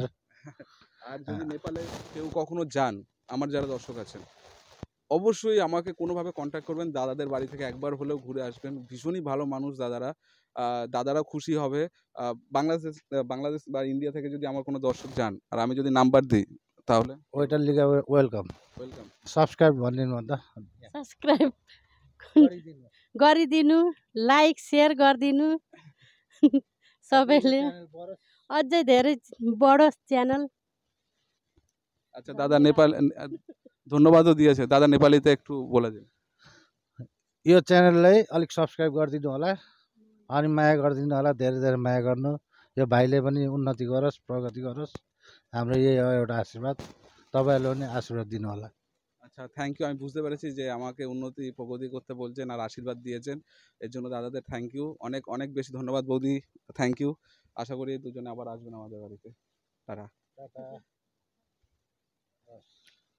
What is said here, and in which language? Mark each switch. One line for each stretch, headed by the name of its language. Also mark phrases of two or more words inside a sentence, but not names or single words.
Bangla: আর যদি নেপালে কেউ কখনো যান, আমার যারা দর্শক আছেন, অবশ্যই আমাকে কোনোভাবে কন্ট্যাক্ট করবেন। দাদাদের বাড়ি থেকে একবার হলেও ঘুরে আসবেন। ভীষণই ভালো মানুষ দাদারা। দাদারা খুশি হবে। বাংলাদেশ বা ইন্ডিয়া থেকে যদি আমার কোনো দর্শক যান আর আমি যদি নাম্বার দিই, তাহলে ওইটার লিগে ওয়েলকাম। ওয়েলকাম।
Nepali: सब्सक्राइब भनिदिनु अन्त। सब्सक्राइब गरिदिनु,
English: like share
Nepali: गरिदिनु सबैले, अझै धेरै बढोस् च्यानल।
Bangla: আচ্ছা দাদা নেপাল ধন্যবাদও দিয়েছে। দাদা নেপালিতে একটু বলে দিন।
Nepali: यो च्यानललाई अलिक सब्सक्राइब गरिदिनु होला, अनि माया गरिदिनु होला, धेरै धेरै माया गर्नु। यो भाइले पनि उन्नति गरोस्, प्रगति गरोस्, हाम्रो यही हो एउटा आशीर्वाद। तपाईँहरूले पनि आशीर्वाद दिनु होला।
English: আচ্ছা, Thank you.
Bangla: আমি বুঝতে পেরেছি যে আমাকে উন্নতি প্রগতি করতে বলছেন আর আশীর্বাদ দিয়েছেন। এর জন্য দাদাদের
English: Thank you.
Bangla: অনেক অনেক বেশি ধন্যবাদ বৌদি।
English: Thank you.
Bangla: আশা করি দুজনে আবার আসবেন আমাদের বাড়িতে। তারা